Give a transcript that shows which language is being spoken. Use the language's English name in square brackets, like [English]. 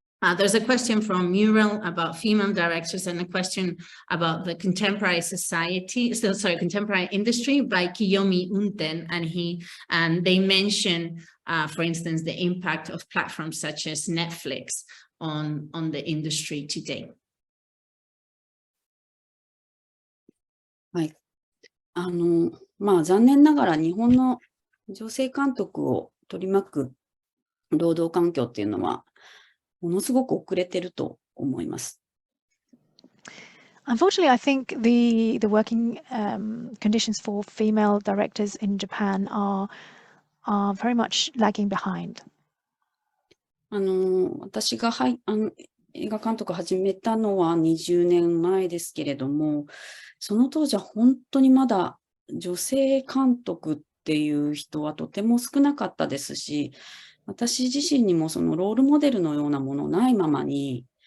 [English] There's a question from Mural about female directors and a question about the contemporary contemporary industry by Kiyomi Unten, and they mention, for instance, the impact of platforms such as Netflix on the industry today. [Japanese] はい。残念ながら日本の女性監督を取り巻く労働環境っていうのは、ものすごく遅れてると思います。 [English] Unfortunately, I think the working conditions for female directors in Japan are very much lagging behind. [Japanese] 私が映画監督を始めたのは20年前ですけれども、その当時は本当にまだ女性監督っていう人はとても少なかったですし、私自身にもそのロールモデルのようなものないままに、